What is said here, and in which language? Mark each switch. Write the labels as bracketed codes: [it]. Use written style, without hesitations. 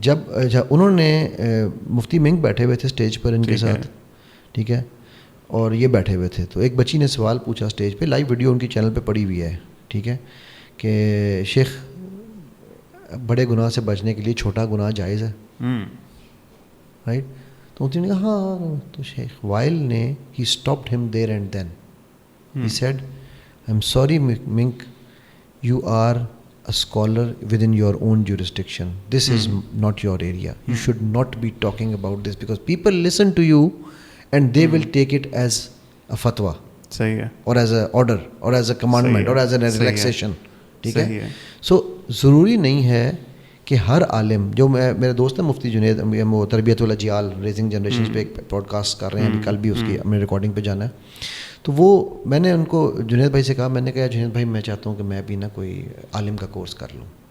[ur] جب انہوں نے مفتی منک بیٹھے ہوئے تھے اسٹیج پر ان کے ساتھ, ٹھیک ہے, اور یہ بیٹھے ہوئے تھے, تو ایک بچی نے سوال پوچھا اسٹیج پہ, لائیو ویڈیو ان کی چینل پہ پڑی ہوئی ہے, ٹھیک ہے, کہ شیخ بڑے گناہ سے بچنے کے لیے چھوٹا گناہ جائز ہے, رائٹ؟ تو انہوں نے کہا ہاں. تو شیخ وائل نے [en] He stopped him there and then, he said I am sorry Menk, you are a scholar within your own jurisdiction. This is not your area. You should not be talking about this because people listen to you and they will take it as a fatwa. [ur] صحیح ہے. [en] Or as a order or as a commandment or as a relaxation. [ur] ٹھیک ہے. سو ضروری نہیں ہے کہ ہر عالم, جو میرے دوست ہیں مفتی جنید, وہ تربیت الاجیال ریزنگ جنریشنز پہ ایک پوڈ کاسٹ کر رہے ہیں, ابھی کل بھی اس کی اپنے ریکارڈنگ پہ جانا ہے. تو وہ میں نے ان کو جنید بھائی سے کہا, میں نے کہا جنید بھائی میں چاہتا ہوں کہ میں بھی نا کوئی عالم کا کورس کر لوں.